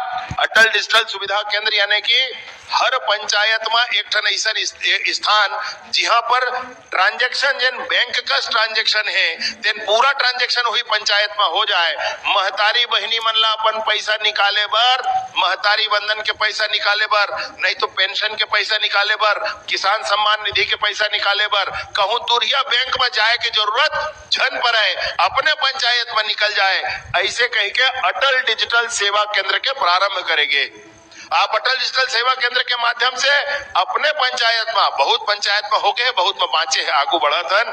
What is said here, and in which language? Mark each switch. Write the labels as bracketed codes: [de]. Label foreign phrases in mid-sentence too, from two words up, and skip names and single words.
[hne] अटल डिजिटल सुविधा केंद्र यानी कि हर पंचायत में एक ठन ऐसा स्थान जहां पर ट्रांजेक्शन जिन बैंक का ट्रांजेक्शन है तेन पूरा ट्रांजेक्शन हुई पंचायत में हो जाए। महतारी बहनी मन ला अपन पैसा निकाले बर, महतारी बंधन के पैसा निकाले बर, नहीं तो पेंशन के पैसा निकाले बर, किसान सम्मान निधि के पैसा निकाले बर कहूं दूरिया बैंक में जाए की जरूरत झन पर है, अपने पंचायत में निकल जाए। ऐसे कह के अटल डिजिटल सेवा केंद्र के प्रारंभ करेंगे। आप अटल डिजिटल सेवा केंद्र के माध्यम से अपने पंचायत में, बहुत पंचायत में हो गए, बहुत में बाँचे है, आगू बढ़त हन।